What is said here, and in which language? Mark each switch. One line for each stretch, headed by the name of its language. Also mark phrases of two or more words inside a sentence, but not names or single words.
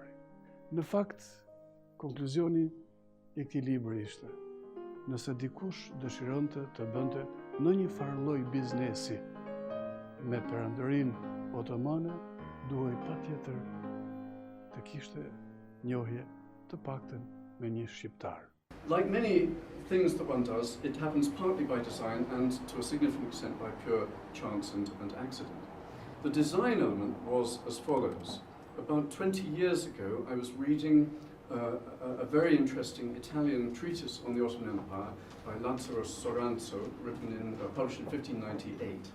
Albanian: Në fakt, konkluzioni i këtij libri ishte: nëse dikush dëshironte të bënte ndonjë farë lloj biznesi me perandorinë otomane, duhej patjetër të kishte njohje të paktën me një shqiptar.
English: Like many things that one does, it happens partly by design and to a significant extent by pure chance and accident. The design element was as follows. About 20 years ago, I was reading a very interesting Italian treatise on the Ottoman Empire by Lazzaro Soranzo, published in 1598.